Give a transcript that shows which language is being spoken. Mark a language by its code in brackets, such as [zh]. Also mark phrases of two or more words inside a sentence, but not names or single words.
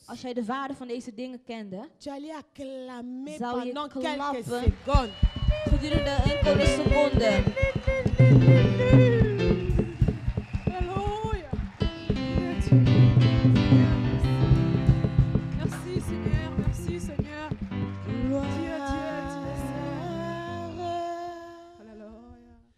[nl] Als jij de waarde van deze dingen kende. [fr] tu allais acclamer [nl] Zou je [fr] pendant quelques [nl] klappen? [fr] secondes. [nl] Gedurende enkele seconden. [fr] Alléluia. Dieu est Dieu. Merci Seigneur, merci Seigneur. Dieu est Dieu, Dieu est Seigneur. Alléluia.